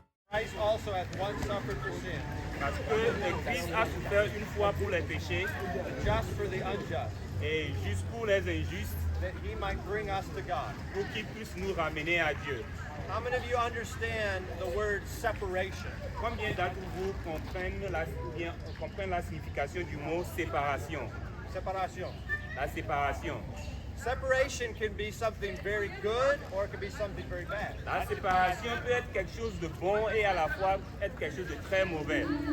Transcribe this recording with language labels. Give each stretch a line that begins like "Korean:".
English: Christ also hath once suffered for sin.
French: Parce que Christ a souffert une fois pour les péchés
English: The just for the unjust.
French: et juste pour les injustes,
English: That he might bring us to God.
French: pour qu'il puisse nous ramener à Dieu.
English: How many of you understand the word separation?
French: Combien d'entre vous comprennent la signification du mot séparation?
English: Separation.
French: La séparation.
English: Separation can be something very good or it can be something very bad.
French: La séparation peut être quelque chose de bon et à la fois être quelque chose de très mauvais.